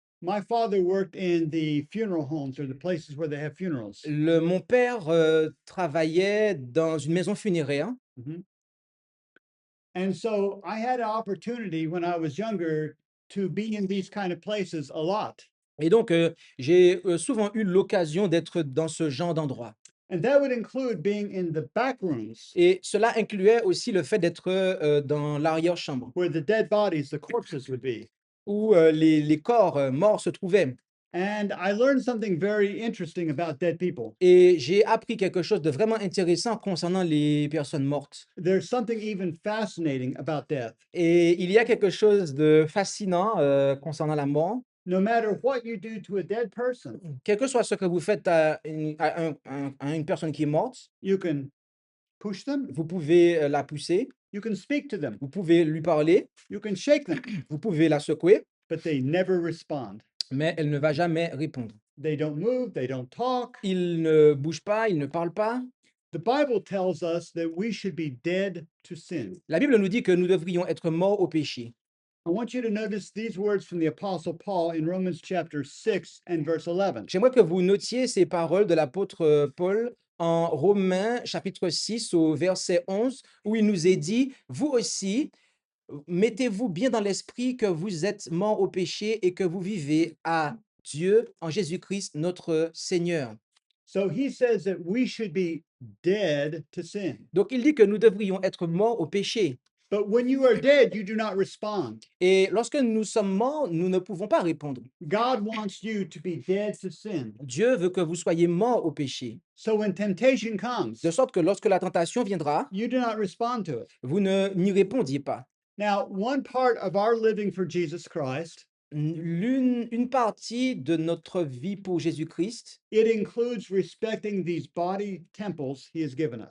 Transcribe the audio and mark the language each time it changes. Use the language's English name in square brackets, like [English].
[English] my father worked in the funeral homes or the places where they have funerals. [French] mon père travaillait dans une maison funéraire. Mhm. [English] And so I had an opportunity when I was younger to be in these kind of places a lot. [French] Et donc, j'ai souvent eu l'occasion d'être dans ce genre d'endroit. [English] And that would include being in the back rooms [French] Et cela incluait aussi le fait d'être dans l'arrière-chambre, [English] where the dead bodies, the corpses would be. [French] où les corps morts se trouvaient. [English] And I learned something very interesting about dead people. [French] Et j'ai appris quelque chose de vraiment intéressant concernant les personnes mortes. [English] There's something even fascinating about death. [French] Et il y a quelque chose de fascinant concernant la mort. [English] No matter what you do to a dead person, [French] Quel que soit ce que vous faites à une personne qui est morte, [English] you can push them, [French] vous pouvez la pousser, [English] you can speak to them, [French] vous pouvez lui parler, [English] you can shake them, [French] vous pouvez la secouer, [English] but they never respond. [French] mais elle ne va jamais répondre. [English] They don't move, they don't talk. [French] Il ne bouge pas, il ne parle pas. [English] The Bible tells us that we should be dead to sin. [French] La Bible nous dit que nous devrions être morts au péché. [English] I want you to notice these words from the Apostle Paul in Romans chapter 6 and verse 11. [French] J'aimerais que vous notiez ces paroles de l'apôtre Paul en Romains chapitre 6 au verset 11, où il nous est dit, vous aussi, mettez-vous bien dans l'esprit que vous êtes morts au péché et que vous vivez à Dieu en Jésus-Christ notre Seigneur. [English] So he says that we should be dead to sin. [French] Donc il dit que nous devrions être morts au péché. [English] But when you are dead, you do not respond. [French] Et lorsque nous sommes morts, nous ne pouvons pas répondre. [English] God wants you to be dead to sin. [French] Dieu veut que vous soyez morts au péché, [English] So when temptation comes, [French] de sorte que lorsque la tentation viendra, [English] you do not respond to it. [French] vous n'y répondiez pas. [English] Now, one part of our living for Jesus Christ, [French] Une partie de notre vie pour Jésus-Christ [English] it includes respecting these body temples he has given us.